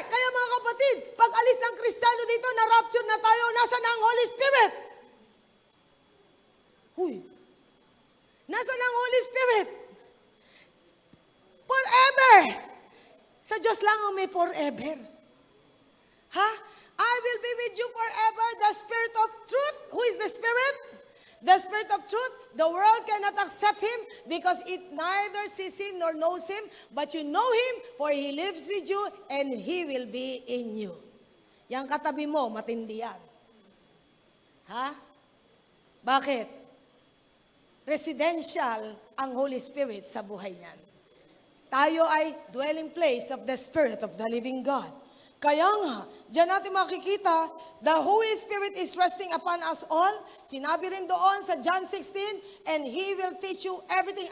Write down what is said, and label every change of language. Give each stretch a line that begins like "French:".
Filipino: Kaya mga kapatid, pag alis ng Kristiyano dito, na-rapture na tayo, nasa na ang Holy Spirit? Huy. Nasa na ang Holy Spirit? Forever. Sa Diyos lang ang may forever. Ha?
English: I will be with you forever, the Spirit of truth. Who is the Spirit? The Spirit of truth. The world cannot accept Him because it neither sees Him nor knows Him, but you know Him, for He lives with you and He will be in you.
Filipino: Yang katabi mo, matindi yan. Ha? Bakit? Residential ang Holy Spirit sa buhay niyan. Tayo ay
English: dwelling place of the Spirit of the living God.
Filipino: Kaya nga, diyan natin makikita,
English: the Holy Spirit is resting upon us all.
Filipino: Sinabi rin doon sa
English: John 16, and He will teach you everything.